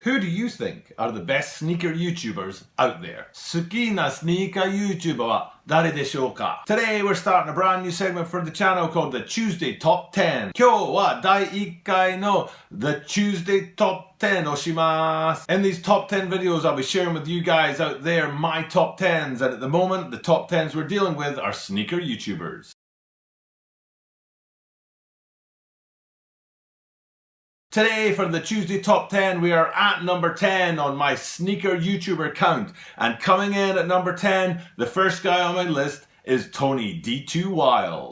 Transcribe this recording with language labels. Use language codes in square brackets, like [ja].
[en] Who do you think are the best sneaker YouTubers out there? [ja] 好きなスニーカー YouTuber は誰でしょうか? [en] Today we're starting a brand new segment for the channel called the Tuesday Top 10. [ja] 今日は第1回の The Tuesday Top 10をします. [en] In these top 10 videos I'll be sharing with you guys out there my top 10s, and at the moment the top 10s we're dealing with are sneaker YouTubers. Today for the Tuesday Top 10 we are at number 10 on my sneaker YouTuber count, and coming in at number 10, the first guy on my list is ToNYD2WILD.